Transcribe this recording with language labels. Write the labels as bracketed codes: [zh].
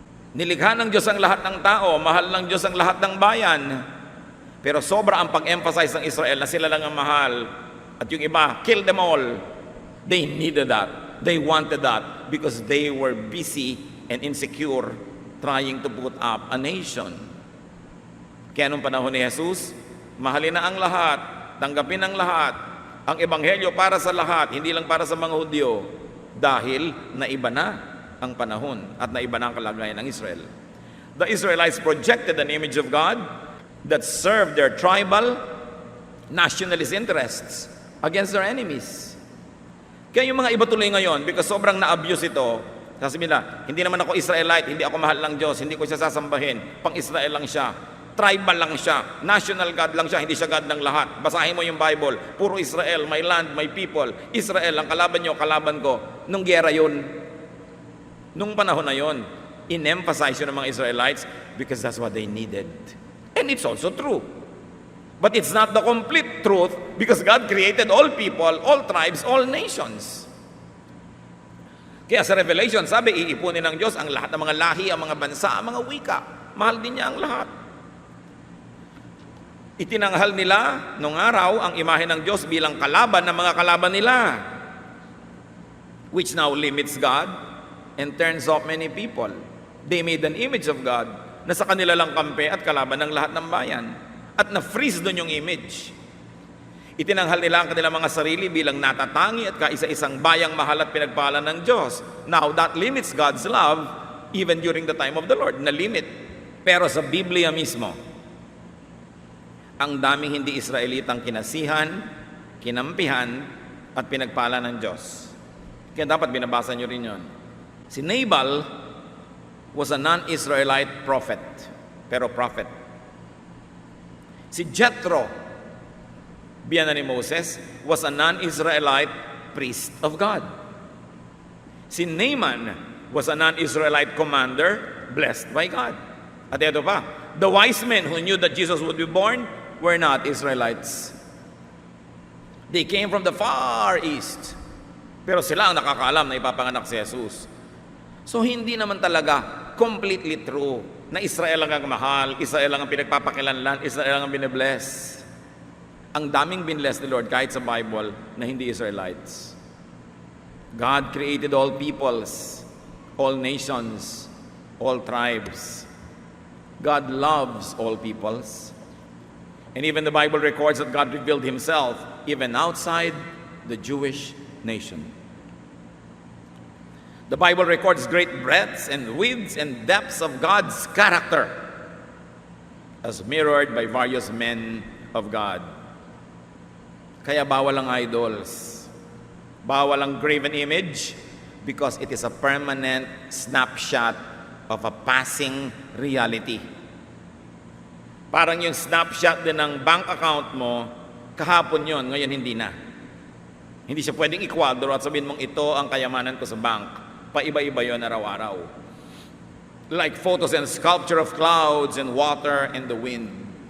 [tl] Nilikha ng Diyos ang lahat ng tao, mahal ng Diyos ang lahat ng bayan. Pero sobra ang pag-emphasize ng Israel na sila lang ang mahal. At yung iba, [en] kill them all. They needed that. They wanted that because they were busy and insecure trying to put up a nation. [tl] Kaya nung panahon ni Jesus, mahalin na ang lahat, tanggapin ang lahat, ang ebanghelyo para sa lahat, hindi lang para sa mga Hudyo, dahil naiba na ang panahon at naiba na ang kalagayan ng Israel. [en] The Israelites projected an image of God that served their tribal, nationalist interests against their enemies. [tl] Kaya yung mga iba tuloy ngayon, because sobrang na-abuse ito, sasabihin nila, hindi naman ako Israelite, hindi ako mahal ng Diyos, hindi ko siya sasambahin, pang-Israel lang siya. Tribal lang siya, national God lang siya, hindi siya God ng lahat. Basahin mo yung Bible, puro Israel, [en] my land, my people. [tl] Israel, ang kalaban nyo, kalaban ko. Nung gera yun, nung panahon na yun, in-emphasize yun ng mga Israelites [en] because that's what they needed. And it's also true. But it's not the complete truth because God created all people, all tribes, all nations. [tl] Kaya sa Revelation, sabi, iipunin ng Diyos ang lahat ng mga lahi, ang mga bansa, ang mga wika. Mahal din niya ang lahat. Itinanghal nila nung araw ang imahe ng Diyos bilang kalaban ng mga kalaban nila, [en] which now limits God and turns off many people. They made an image of God [tl] na sa kanila lang kampe at kalaban ng lahat ng bayan. At na-freeze doon yung image. Itinanghal nila ang kanilang mga sarili bilang natatangi at kaisa-isang bayang mahal at pinagpala ng Diyos. [en] Now, that limits God's love even during the time of the Lord. [tl] Na-limit. Pero sa Biblia mismo, ang daming hindi Israelitang kinasihan, kinampihan, at pinagpala ng Diyos. Kaya dapat binabasa nyo rin yun. Si Nabal [en] was a non-Israelite prophet, [tl] pero prophet. [en] Si Jethro, [tl] biyanan ni Moses, [en] was a non-Israelite priest of God. Si Naaman was a non-Israelite commander blessed by God. [tl] At ito pa, [en] the wise men who knew that Jesus would be born were not Israelites. They came from the far east. [tl] Pero sila ang nakakaalam na ipapanganak si Jesus. So hindi naman talaga completely true na Israel lang ang mahal, Israel lang ang pinagpapakilanlan, Israel lang ang binibless. Ang daming binless ni Lord kahit sa Bible na hindi Israelites. [en] God created all peoples, all nations, all tribes. God loves all peoples. And even the Bible records that God revealed Himself even outside the Jewish nation. The Bible records great breadths and widths and depths of God's character as mirrored by various men of God. [tl] Kaya bawal ang idols. Bawal ang graven image [en] because it is a permanent snapshot of a passing reality. [tl] Parang yung snapshot din ng bank account mo, kahapon yon, ngayon hindi na. Hindi siya pwedeng ikwadro at sabihin mong ito ang kayamanan ko sa bank. Paiba-iba yon araw-araw. [en] Like photos and sculpture of clouds and water and the wind.